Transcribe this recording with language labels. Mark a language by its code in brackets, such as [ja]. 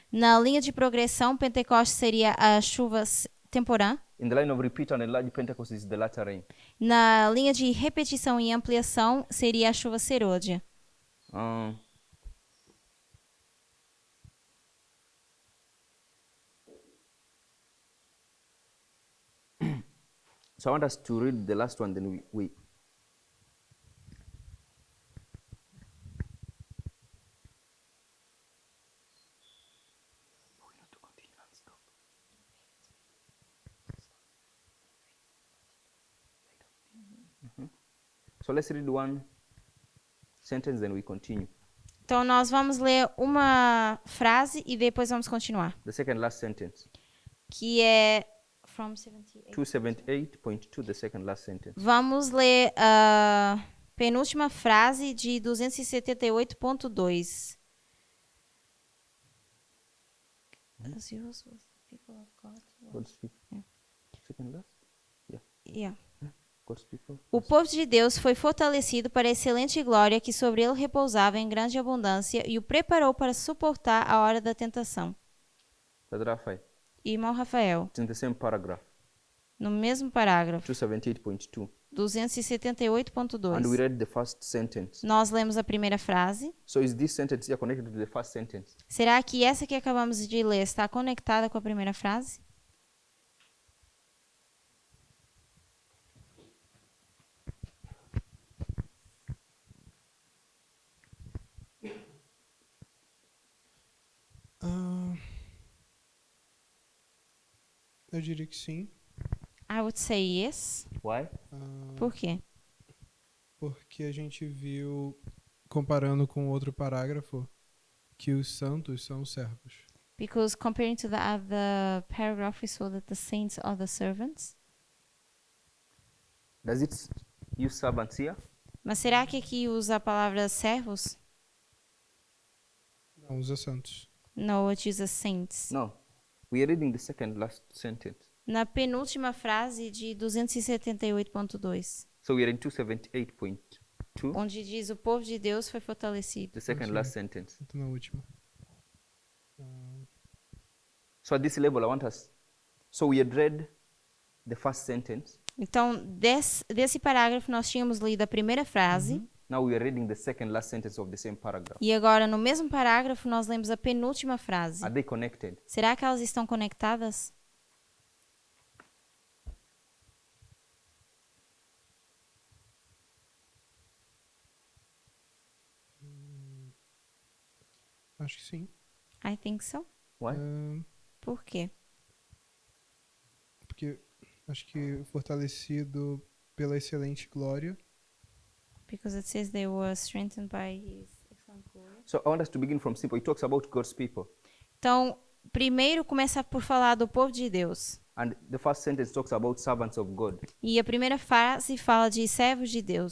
[pt] Na linha de progressão, Pentecoste seria a chuva temporã. [en] In the line of repeat and enlarge, Pentecost is the latter rain. [pt] Na linha de repetição e ampliação, seria a chuva serôdia. [en] So I want us to read the last one, then we So let's read one sentence, then we continue. [pt] Então, nós vamos ler uma frase e depois vamos continuar. [en] The second last sentence. [pt] Que é... [en] From 78. 278.2, the second last sentence. [pt] Vamos ler a penúltima frase de 278.2. [en] As yours was the people of God. God speak. Second last? Yeah. Yeah. God's people. [pt] O povo de Deus foi fortalecido para a excelente glória que sobre ele repousava em grande abundância e o preparou para suportar a hora da tentação. [en] Brother Raphael, [pt] Irmão Rafael, [en] it's in the same paragraph, [pt] no mesmo parágrafo, [en] 278.2. And we [pt] 278.2, [en] read the first sentence. [pt] nós lemos a primeira frase. [en] So is this sentence here connected to the first sentence? [pt] Será que essa que acabamos de ler está conectada com a primeira frase? Eu diria que sim, [en] I would say yes. Why? [pt] Por quê? porque a gente viu, comparando com outro parágrafo, que os santos são os servos. [en] Because comparing to the other paragraph, we saw that the saints are the servants. Does it use servants here? [pt] Mas será que aqui usa a palavra servos? Não, os santos. [en] No, it uses saints. No. We are reading the second last sentence. [pt] Na penúltima frase de 278.2, [en] So we are in 278.2, [pt] onde diz o povo de Deus foi fortalecido. [en] the second Okay. last sentence. [pt] Estou na última. [en] So at this level, I want us. So we had read the first sentence. [pt] Então, desse parágrafo, nós tínhamos lido a primeira frase. [en] Now we are reading the second last sentence of the same paragraph. [pt] E agora, no mesmo parágrafo, nós lemos a penúltima frase. [en] Are they connected? [pt] Será que elas estão conectadas? Acho que sim. [en] I think so. Why? [pt] Por quê? Porque acho que fortalecido pela excelente glória. [en] Because it says they were strengthened by his excellent glory. So I want us to begin from simple. It talks about God's people. [pt] Então, primeiro começa por falar do povo de Deus. [en] And the first sentence talks about servants of God. [pt] E a primeira frase fala de servos de Deus.